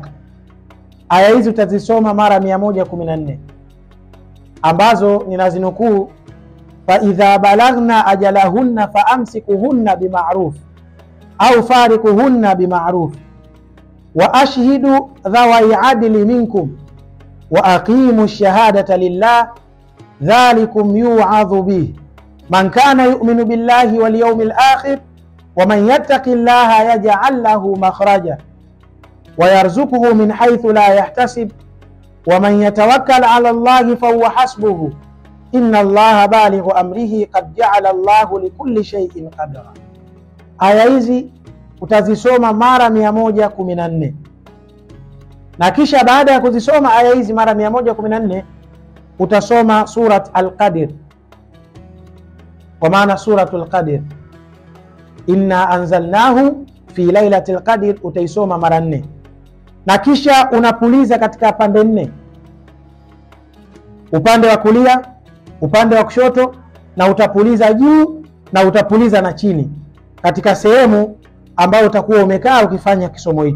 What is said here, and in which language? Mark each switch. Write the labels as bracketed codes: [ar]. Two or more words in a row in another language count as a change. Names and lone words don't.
[sw] Aya hizi utazisoma mara 114 ambazo ninazinukuu: [ar] فإذا بلغن أجلهن فأمسكوهن بمعروف أو فارقوهن بمعروف وأشهدوا ذوي عدل منكم وأقيموا الشهادة لله ذلكم يوعظ به من كان يؤمن بالله واليوم الآخر ومن يتق الله يجعل له مخرجا ويرزقه من حيث لا يحتسب ومن يتوكل على الله فهو حسبه إن الله بالغ أمره قد جعل الله لكل شيء قدرا. [sw] Aya hizi utazisoma mara 114, na kisha baada ya kuzisoma aya hizi mara 114 utasoma surat Al-Qadr, kwa maana suratul Qadr, [ar] إنا أنزلناه في ليلة القدر, [sw] utaisoma mara 4, na kisha unapuliza katika pande 4: upande wa kulia, upande wa kushoto, na utapuliza juu na utapuliza na chini katika sehemu ambayo utakuwa umekaa ukifanya kisomo hicho.